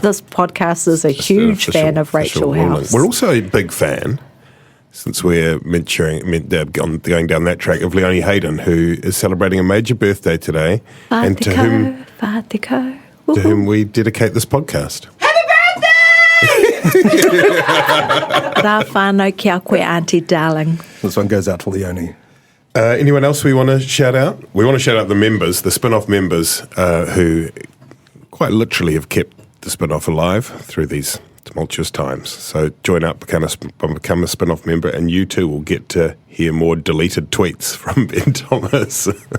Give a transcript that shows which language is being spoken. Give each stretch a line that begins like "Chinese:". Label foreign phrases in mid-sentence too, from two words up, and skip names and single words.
English: This podcast is a huge fan of Rachel House. We're also a big fan, since we're going down that track, of Leonie Hayden, who is celebrating a major birthday today, and to whom we dedicate this podcast. Happy birthday!
Māori: Rā whānau kia koe, Auntie Darling.
English: This one goes out to Leonie. Anyone else we want to shout out? We want to shout out the members, the Spin-Off members, who quite literally have kept the Spin-Off alive through these tumultuous times. So join up, become a Spin-Off member, and you too will get to hear more deleted tweets from Ben Thomas.